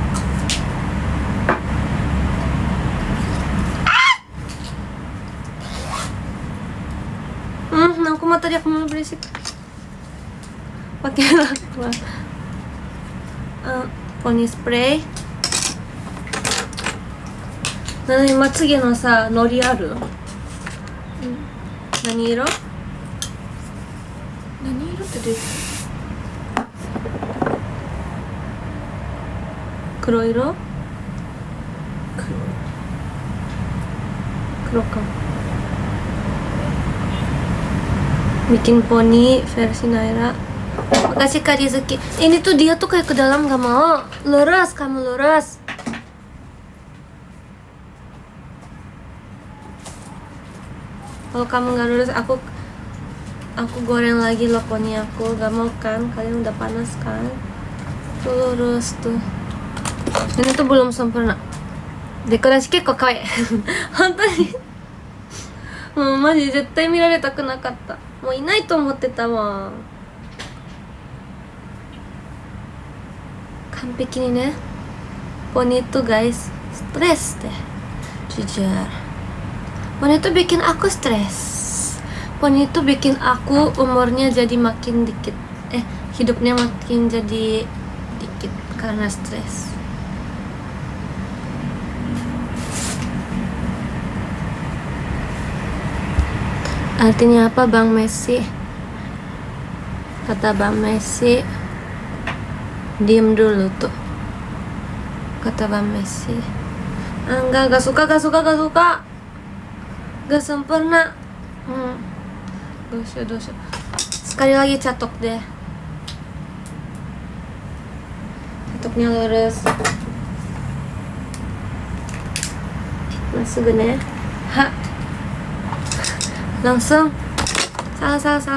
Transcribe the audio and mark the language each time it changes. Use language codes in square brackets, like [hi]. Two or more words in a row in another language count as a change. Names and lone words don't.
[id] Aku mah tadi aku mau berisik. Pakai apa? Poni spray. [ja] 今次のさ、ノリある？何色？何色って出る？黒色？黒か。 [id] Bikin poni versi Naira. Makasih Kak Rizuki. Ini tuh dia tuh kayak ke dalam gak mau. Lurus, kamu lurus. Kalau kamu gak lurus, aku goreng lagi loh poni aku. Gak mau kan? Kalian udah panas kan? Tuh lurus tuh. Ini tuh belum sempurna. Dekorasi keko kawaii. [ja] 本当にもうマジ絶対見られたくなかった。もういないと思ってたわ。完璧にね。 [id] Poni itu guys stres deh, jujur. Poni itu bikin aku stres. Poni itu bikin aku umurnya jadi makin dikit. Hidupnya makin jadi dikit karena stres. Artinya apa Bang Messi? Kata Bang Messi, diem dulu tuh. Kata Bang Messi, gak suka. Gak sempurna. [ja] どうしよう。 [id] sekali lagi catok deh. Catoknya lurus. Masuk nih. Ha. Langsung. Salah.